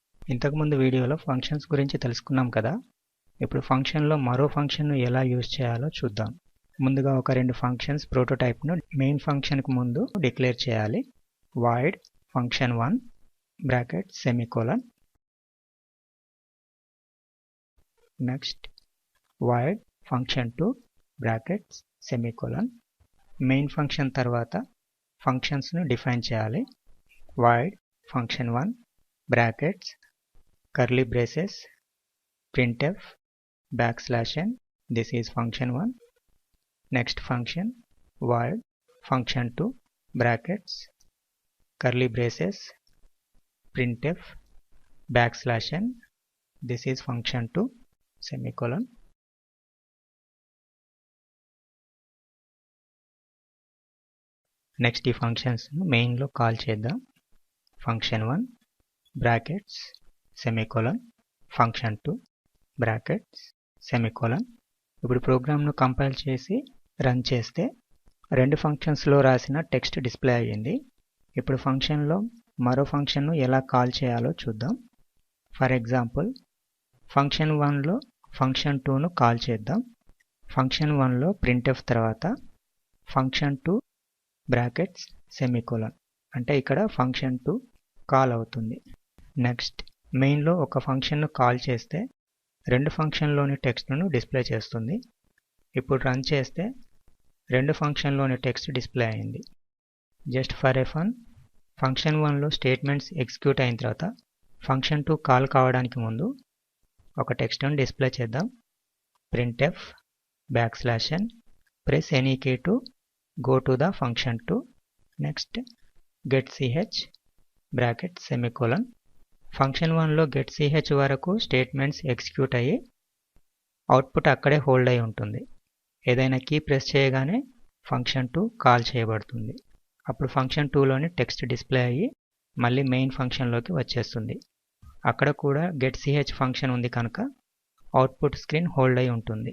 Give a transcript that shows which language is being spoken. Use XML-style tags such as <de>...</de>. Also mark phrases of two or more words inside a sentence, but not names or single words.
<te>ఇంతకుముందు వీడియోలో ఫంక్షన్స్ గురించి తెలుసుకున్నాం కదా. ఇప్పుడు ఫంక్షన్లో మరో ఫంక్షన్ను ఎలా యూజ్ చేయాలో చూద్దాం. ముందుగా ఒక రెండు</te> <en>functions prototype main function</en> <te>ముందు డిక్లేర్ చేయాలి.</te> <en>void function1 bracket semicolon.</en> <te>నెక్స్ట్</te> <en>void function2 brackets semicolon. main function</en> <te>తర్వాత ఫంక్షన్స్ను డిఫైన్ చేయాలి.</te> <en>void function1 brackets curly braces printf \n, this is function1. Next function void function2 brackets curly braces printf \n, this is function2 semicolon.</en> <te>నెక్స్ట్ ఈ</te> <en>functions main</en> <te>కాల్ చేద్దాం.</te> <en>function1 brackets semicolon function2 brackets semicolon.</en> <te>ఇప్పుడు ప్రోగ్రామ్ను కంపైల్ చేసి రన్ చేస్తే రెండు ఫంక్షన్స్లో రాసిన</te> <en>text display</en> <te>అయ్యింది. ఇప్పుడు ఫంక్షన్లో మరో ఫంక్షన్ను ఎలా కాల్ చేయాలో చూద్దాం.</te> <en>for example</en> <te>function1లో function2ను కాల్ చేద్దాం. function1లో printf తర్వాత</te> <en>function2 brackets semicolon,</en> <te>అంటే ఇక్కడ function2 కాల్ అవుతుంది. నెక్స్ట్ మెయిన్లో ఒక ఫంక్షన్ను కాల్ చేస్తే రెండు ఫంక్షన్లోని టెక్స్ట్ను డిస్ప్లే చేస్తుంది. ఇప్పుడు రన్ చేస్తే రెండు ఫంక్షన్లోని</te> <en>text display</en> <te>అయింది.</te> <en>just for a fun</en> <te>function1లో</te> <en>statements execute</en> <te>అయిన తర్వాత function2 కాల్ కావడానికి ముందు ఒక టెక్స్ట్ను డిస్ప్లే చేద్దాం.</te> <en>printf \n, press any key to go to the function2.</en> <te>నెక్స్ట్</te> <en>getch bracket semicolon.</en> <te>function1లో getch వరకు</te> <en>statements execute</en> <te>అయ్యి అవుట్పుట్ అక్కడే హోల్డ్ అయి ఉంటుంది. ఏదైనా</te> <en>key press</en> <te>చేయగానే function2 కాల్ చేయబడుతుంది. అప్పుడు function2లోని టెక్స్ట్ డిస్ప్లే అయ్యి మళ్ళీ</te> <en>main function</en> <te>వచ్చేస్తుంది. అక్కడ కూడా getch ఫంక్షన్ ఉంది కనుక</te> <en>output screen hold</en> <te>అయి ఉంటుంది.</te>